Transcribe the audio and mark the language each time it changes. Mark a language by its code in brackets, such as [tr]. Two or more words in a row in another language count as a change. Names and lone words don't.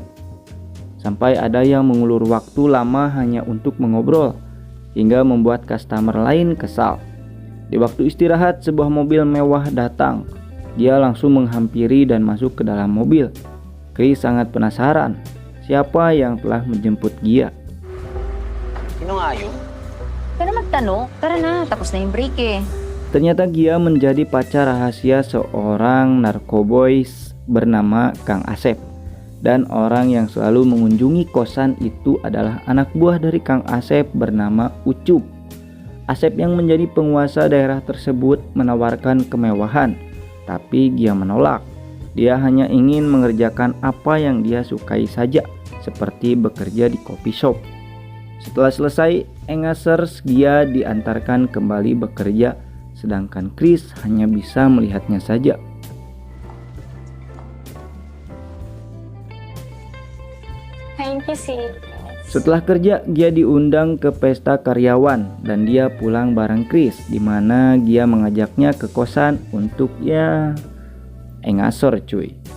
[id] Sampai ada yang mengulur waktu lama hanya untuk mengobrol, hingga membuat customer lain kesal. Di waktu istirahat, sebuah mobil mewah datang. Dia langsung menghampiri dan masuk ke dalam mobil. Chris sangat penasaran siapa yang telah menjemput Gia. [tl] Sino nga yun? pero magtanong. Tara na, tapos na yung break eh. [id] Ternyata Gia menjadi pacar rahasia seorang narkoboys bernama Kang Asep. Dan orang yang selalu mengunjungi kosan itu adalah anak buah dari Kang Asep bernama Ucup. Asep yang menjadi penguasa daerah tersebut menawarkan kemewahan, tapi Gia menolak. Dia hanya ingin mengerjakan apa yang dia sukai saja, seperti bekerja di [en] coffee shop. [id] Setelah selesai, engasers Gia diantarkan kembali bekerja, sedangkan Chris hanya bisa melihatnya saja. [en] Thank you, sis. [id] Setelah kerja, Gia diundang ke pesta karyawan dan dia pulang bareng Chris, di mana Gia mengajaknya ke kosan untuk engasor cuy.